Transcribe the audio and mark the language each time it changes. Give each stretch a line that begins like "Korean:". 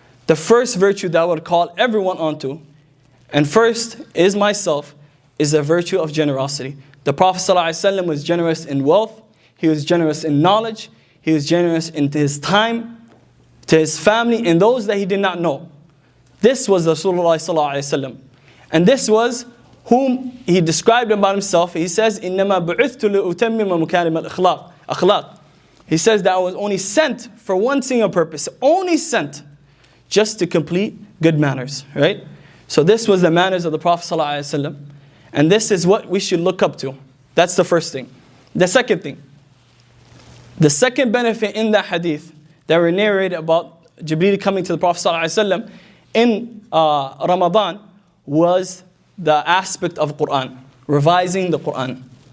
English: The first virtue that I would call everyone onto, and first is myself, is the virtue of generosity. The Prophet ﷺ was generous in wealth. He was generous in knowledge. He was generous in his time, to his family, and those that he did not know. This was Rasulullah ﷺ. And this was whom he described about himself. He says,
Arabic: إِنَّمَا بُعِثْتُ لِأُتَمِّمَ مُكَارِمَ الْأَخْلَاقِ.
English: He says that I was only sent for one single purpose. Only sent just to complete good manners, right? So this was the manners of the Prophet ﷺ. And this is what we should look up to. That's the first thing. The second thing. The second benefit in that hadith that were narrated about Jibreel coming to the Prophet ﷺ in Ramadan was the aspect of Quran, revising the Quran.